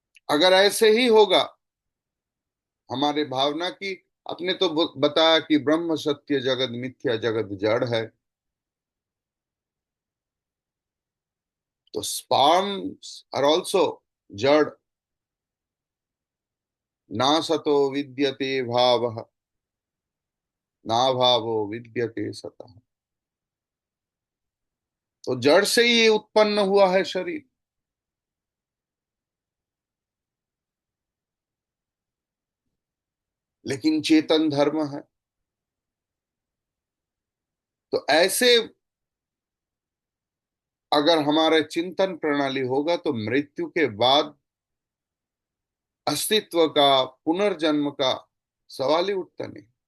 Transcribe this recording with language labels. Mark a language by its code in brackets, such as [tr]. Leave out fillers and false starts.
[hi] अगर ऐसे ही होगा, हमारे भावना की, आपने तो बताया कि ब्रह्म सत्य, जगत मिथ्या, जगत जड़ है, तो [en] sperms are also [hi] जड़। [sa] ना सतो विद्यते भावः, ना भावो विद्यते सतः। [hi] तो जड़ से ही ये उत्पन्न हुआ है शरीर। लेकिन चेतन धर्म है। तो ऐसे अगर हमारे चिंतन प्रणाली होगा तो मृत्यु के बाद अस्तित्व का, पुनर्जन्म का सवाल ही उठता नहीं।